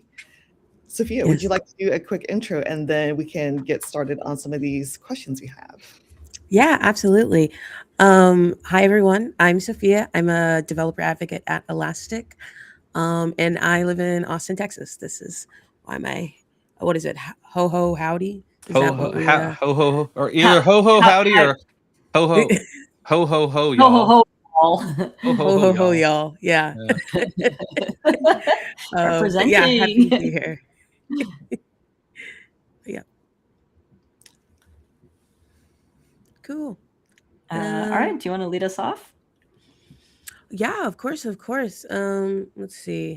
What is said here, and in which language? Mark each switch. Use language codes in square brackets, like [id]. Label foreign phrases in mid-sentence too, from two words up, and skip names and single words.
[en] Sophia, would you like to do a quick intro, and then we can get started on some of these questions we have? Yeah, absolutely. Hi, everyone. I'm Sophia. I'm a developer advocate at Elastic, and I live in Austin, Texas. This is why what is it? Ho ho howdy. Is ho that what we? Ho ho, or either ho ho howdy or ho ho ho ho ho y'all. Ho ho ho ho ho ho y'all. Yeah. Representing. Yeah, happy to be here. Yeah. Cool. All right. Do you want to lead us off? Yeah, of course. Let's see.